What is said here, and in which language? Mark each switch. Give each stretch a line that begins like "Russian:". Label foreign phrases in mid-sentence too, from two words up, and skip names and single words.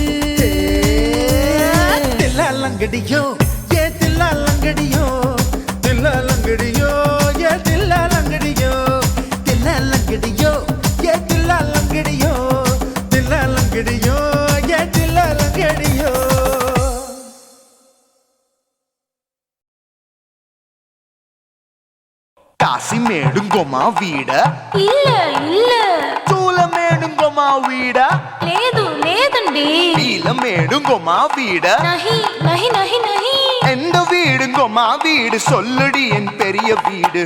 Tamil: தில்லா லங்கடியோ ஏ தில்லா லங்கடியோ தில்லா லங்கடியோ ஏ தில்லா லங்கடியோ தில்லா லங்கடியோ ஏ தில்லா லங்கடியோ தில்லா லங்கடியோ ஏ தில்லா லங்கடியோ காசிமேடுங்கோமா வீட இல்ல இல்ல சூலமேடுங்கோமா வீட
Telugu: లేదు లేదండి
Tamil: நீலமேடுங்கோமா வீட
Hindi: नहीं नहीं नहीं नहीं
Tamil: எந்த வீடுங்கொமா வீடு சொல்லுடி என் பெரிய வீடு